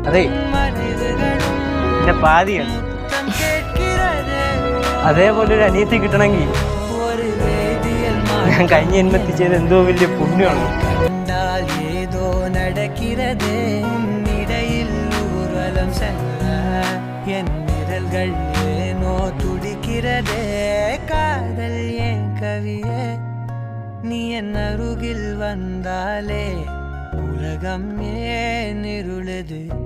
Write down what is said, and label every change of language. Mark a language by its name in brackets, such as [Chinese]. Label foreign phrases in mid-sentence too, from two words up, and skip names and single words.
[Malayalam] അതെ എന്റെ പാതിയാണ്. അതേപോലെ ഒരു അനിയത്തി കിട്ടണമെങ്കിൽ ഞാൻ കഴിഞ്ഞ ജന്മത്തിൽ ചെയ്ത എന്തോ വലിയ പുണ്യമാണ്. [Tamil] ஏதோ நடக்கிறது இடையில் ஊர்வலம் செல்ல என் விரல்கள் ஏனோ துடிக்கிறதே காதல் ஏன் கவியே நீ என் அருகில் வந்தாலே உலகம் ஏன் இருளுது